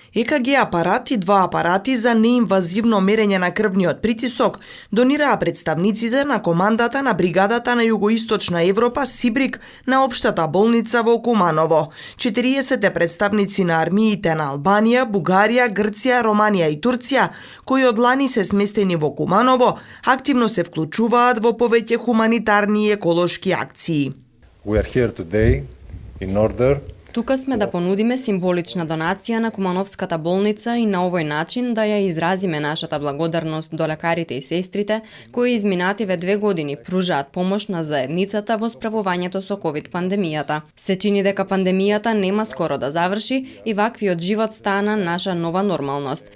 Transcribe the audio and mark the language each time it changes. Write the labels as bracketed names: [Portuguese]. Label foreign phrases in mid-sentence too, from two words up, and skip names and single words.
[Macedonian] ЕКГ апарат и два апарати за неинвазивно мерење на крвниот притисок донираа представниците на командата на бригадата на Југоисточна Европа Сибрик на општата болница во Куманово. 40 представници на армиите на Албанија, Бугарија, Грција, Романија и Турција, кои од лани се сместени во Куманово, активно се вклучуваат во повеќе хуманитарни и еколошки акции. [English] We are here today in order [Macedonian] Тука сме да понудиме символична донација на Кумановската болница и на овој начин да ја изразиме нашата благодарност до лекарите и сестрите кои изминативе 2 години пружаат помош на заедницата во справувањето со ковид пандемијата. Се чини дека пандемијата нема скоро да заврши и ваквиот живот стана наша нова нормалност.